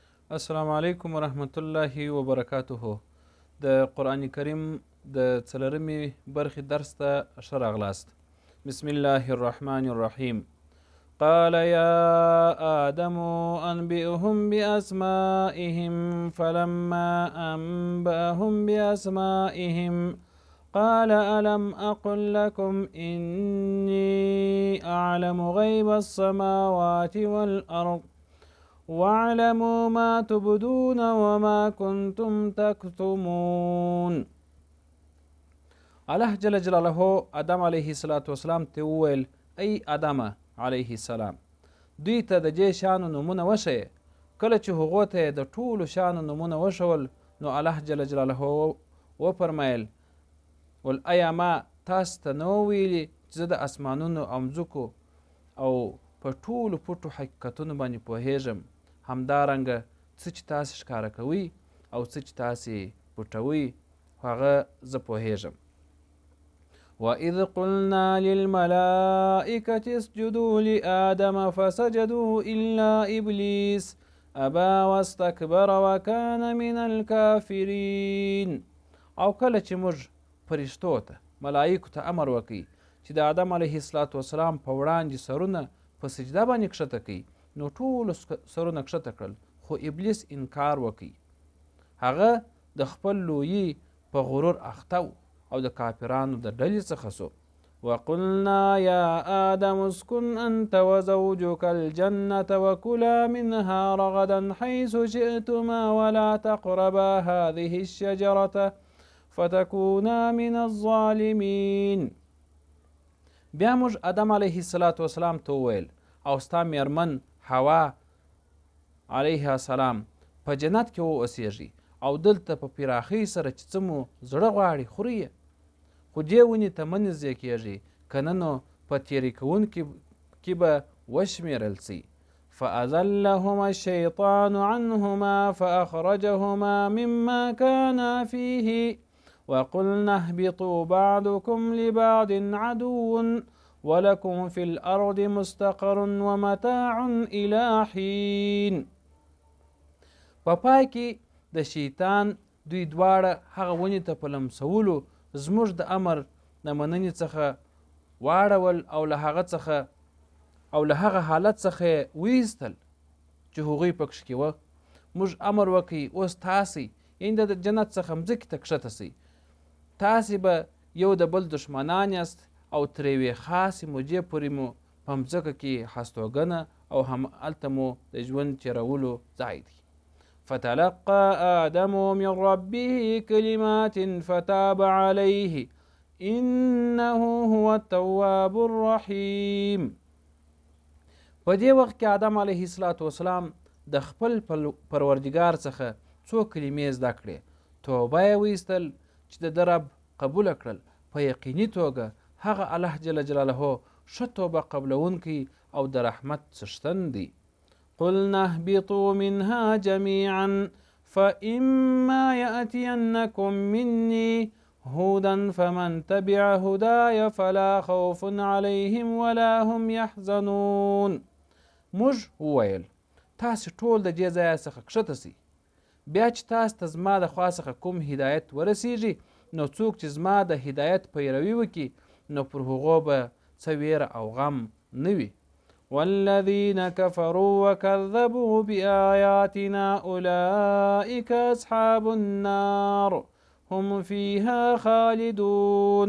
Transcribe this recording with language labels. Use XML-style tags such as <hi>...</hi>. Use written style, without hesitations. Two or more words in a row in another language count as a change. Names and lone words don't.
<ar>السلام علیکم ورحمت الله وبرکاته.</ar> <ps>د قرآن کریم د څلورمې برخې درس ته ښه راغلاست.</ps> <ar>بسم الله الرحمن الرحیم. قال يا آدم أنبئهم بأسمائهم فلما أنبأهم بأسمائهم قال ألم أقل لكم إني أعلم غيب السماوات والأرض واعلموا ما تبدون وما كنتم تكتمون.</ar> <ps>الله</ps> <ar>جل جلاله</ar> <ps>آدم</ps> <ar>علیه السلام</ar> <ps>ته وویل: ای آدم</ps> <ar>علیه السلام،</ar> <ps>دوی ته د دې شانو نومونه وښیه. کله چې هغو ته د ټولو شانو نومونه وښول نو الله</ps> <ar>جل جلاله</ar> <ps>وفرمایل: ول ایا ما تاسو ته نه ویلي چې زه د اسمانونو او مځکو او په ټولو پټو حقیقتونو باندې پوهیږم، همدارنګه څه چې تاسې ښکاره کوئ او څه چې تاسې پټوئ هغه زه پوهیږم.</ps> <ar>وَإِذْ قُلْنَا لِلْمَلَائِكَةِ اسْجُدُوا لِآدَمَ فَسَجَدُوا إِلَّا إِبْلِيسَ أَبَى وَاسْتَكْبَرَ وَكَانَ مِنَ الْكَافِرِينَ.</ar> <ps>او کله چې موږ فرشتو ته ملائکو ته امر وکړي چې د آدم</ps> <ar>علیه السلام</ar> <ps>په وړاندې سرونه په سجده باندې کښته کوي، نو ټولو سرونه کښته کړل، خو ابلیس انکار وکړي. هغه د خپل لویي په غرور اخته و او د کافرانو د ډلې څخه سو.</ps> <ar>وقلنا یا آدم اسکن انت وزوجك الجنة وكلا منها رغدا حيث شئتما ولا تقربا هذه الشجرة فتكونا من الظالمين.</ar> <ps>بیا موږ آدم</ps> <ar>علیه السلام</ar> <ps>ته وویل: او ستا میرمن حوا</ps> <ar>علیه السلام</ar> <ps>په جنت کې واوسیږي او دلته په پراخۍ سره چې څه مو زړه غواړي خوري یې، خو دې ونې ته مه نږدې کیږي، که نه نو په تیرې کوونکي کې به وشمیرل سي.</ps> <ar>فأزلهما الشیطان عنهما فأخرجهما مما كانا فيه وقلنا اهبطوا بعضكم لبعض عدو ولكم في الأرض مستقر ومتاع إلى حين.</ar> <ps>په پای کې د شیطان دوی دواړه هغه ونې ته په لمسولو زموږ د امر د مننې څخه واړول او له هغه حالت څخه یې ویستل چې هغوی پکښ کې وه. موږ امر وکړي اوس تاسې یعنې د جنت څخه مځکې ته کښته سئ، تاسې به یو د بل دشمنان یاست او تر یوې خاصې مودې پورې مو په مځکه کې هستوګنه او همالته مو د ژوند تېرولو ځای دی.</ps> <ar>فتلقى آدم من ربه كلمات فتاب عليه إنه هو التواب الرحيم.</ar> <ps>په دې وخت کې آدم</ps> <ar>علیه السلام</ar> <ps>د خپل پروردګار څخه څو کلمې زده کړې. توبه یې ویستل چې د ده رب قبوله کړل. په یقیني توګه هغه الله</ps> <ar>جل جلاله</ar> <ps>ښه توبه قبلونکی او د رحمت څښتن دی.</ps> <ar>قلنا اهبطوا منها جميعا فإما يأتينكم مني هدى فمن تبع هداي فلا خوف عليهم ولا هم يحزنون.</ar> <ps>موږ وویل: تاسې ټول د دې ځایه څخه کښته سئ، بیا چې تاسو ته زما د خوا څخه کوم هدایت ورسیږي نو څوک چې زما د هدایت پیروي وکړي نو پر هغو به څه ویره او غم نه وي.</ps> <ar>والذین کفروا وکذبوا بآیاتنا اولئک اصحاب النار هم فیها خالدون.</ar>